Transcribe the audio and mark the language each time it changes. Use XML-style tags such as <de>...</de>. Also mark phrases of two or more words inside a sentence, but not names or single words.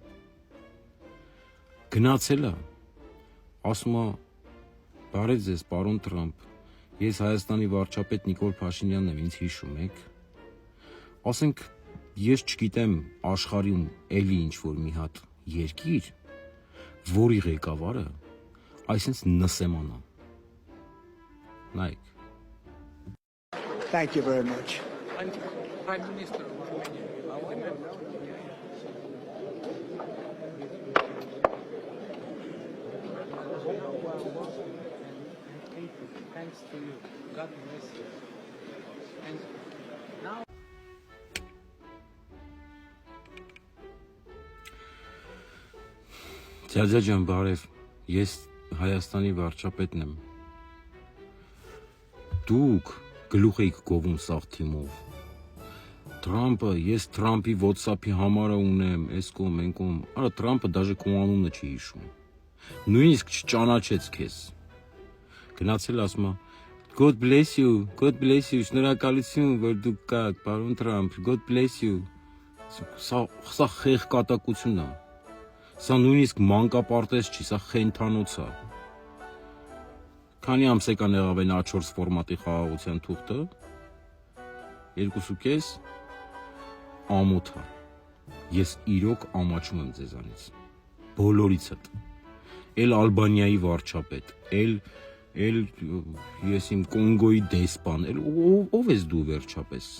<hy>Գնացել է, ասում է, բարև ձեզ, պարոն Թրամփ, ես Հայաստանի վարչապետ Նիկոլ Փաշինյանն եմ, ինձ հիշում եք։ Ասենք, ես չգիտեմ աշխարհում էլի ինչ-որ մի հատ երկիր, որի ղեկավարը այսպես նսեմանա։ Նայեք։</hy> <en>Thank you very much. And Prime Minister of Romania, thanks to you. God bless you. And now</en> <hy>Ձյաձյա ջան, բարև, ես Հայաստանի վարչապետն եմ։ Դուք գլուխ եք գովում սաղ թիմով։ Թրամփը, ես Թրամփի WhatsApp-ի համարը ունեմ, այս կողմ, այն կողմ։ Արա Թրամփը դաժե քո անունը չի հիշում։ Նույնիսկ չճանաչեց քեզ։ Գնացել ասում է</hy> <en>God bless you,</en> <hy>շնորհակալություն, որ դուք կաք, պարոն Թրամփ,</hy> <en>God bless you։</en> <hy>Սա խեղկատակությունն է։ Սա նույնիսկ մանկապարտեզ չի, սա խենթանոց է։ Քանի ամսեկան եղավ այն A4 ֆորմատի խաղաղության թուղթը, 2.5 ամոթ է։ Ես իրոք ամաչում եմ ձեզանից։ Բոլորիցդ։ Էլ Ալբանիայի վարչապետ, էլ ես իմ Կոնգոյի դեսպան, ով ես դու վերջապես։</hy>